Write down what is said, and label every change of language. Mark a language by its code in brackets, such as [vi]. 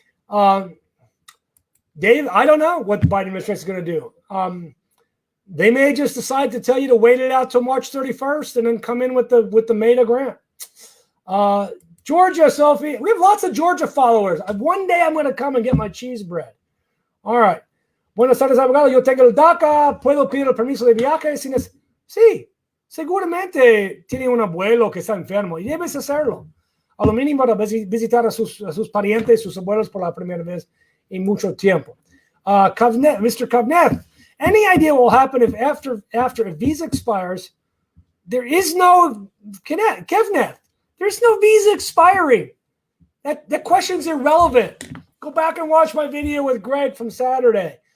[en] Dave, I don't know what the Biden administration is going to do. They may just decide to tell you to wait it out till March 31st and then come in with the MEDA grant. Georgia, Sophie, we have lots of Georgia followers. One day I'm going to come and get my cheese bread. All right. [es] Buenas tardes, abogado. Yo tengo el DACA. Puedo pedir el permiso de viaje. Sí, seguramente tiene un abuelo que está enfermo y debes hacerlo. A lo mínimo para visitar a sus parientes, sus abuelos por la primera vez en mucho tiempo. [en] Mr. Kavnev, any idea what will happen if after a visa expires, there is no Kevnev, there's no visa expiring. That question's irrelevant. Go back and watch my video with Greg from Saturday.